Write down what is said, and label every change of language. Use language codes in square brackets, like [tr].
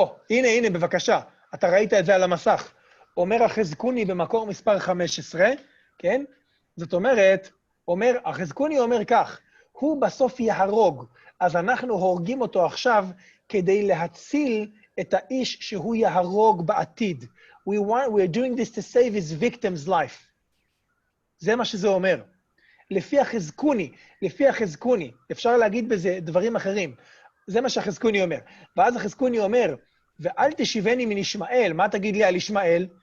[he] הנה, בבקשה. אתה ראית את זה על המסך. אומר החזקוני במקור מספר 15, כן? זאת אומרת, החזקוני אומר כך, הוא בסוף יהרוג, אז אנחנו הורגים אותו עכשיו כדי להציל את האיש שהוא יהרוג בעתיד. [en] We are doing this to save his victim's life. [he] זה מה שזה אומר. לפי החזקוני, אפשר להגיד בזה דברים אחרים. זה מה שהחזקוני אומר. ואז החזקוני אומר, ואל תשיבני מן ישמעאל, מה תגיד לי על ישמעאל?